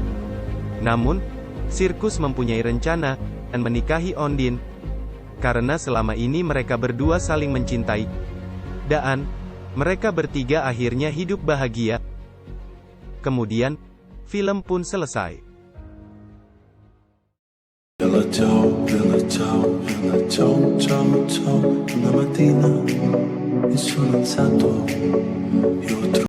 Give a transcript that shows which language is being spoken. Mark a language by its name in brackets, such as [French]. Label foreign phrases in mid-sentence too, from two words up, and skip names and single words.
[Indonesian] Namun, Sirkus mempunyai rencana dan menikahi Ondine. Karena selama ini mereka berdua saling mencintai. Dan mereka bertiga akhirnya hidup bahagia. Kemudian, film pun selesai. [Italian] Bella ciao, bella ciao, bella ciao, ciao, ciao. Una mattina mi sono alzato, io ho